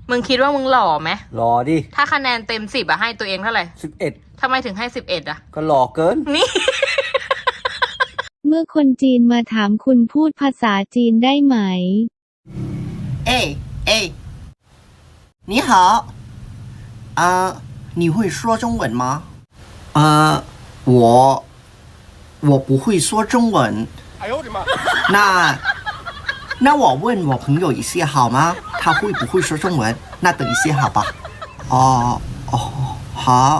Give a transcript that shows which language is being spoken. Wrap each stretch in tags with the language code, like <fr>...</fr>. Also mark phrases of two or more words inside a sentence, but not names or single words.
<th>มึงคิดว่ามึงหล่อไหม หล่อดิ ถ้าคะแนนเต็ม10อะให้ตัวเองเท่าไหร่ 11 ทำไมถึงให้11อะ ก็หล่อเกิน นี่ เมื่อคนจีนมาถามคุณพูดภาษาจีนได้ไหม</th> <zh>你好你会说中文吗我不会说中文哎呦我的妈那我问我朋友一下好吗他会不会说中文那等一下好吧好</zh>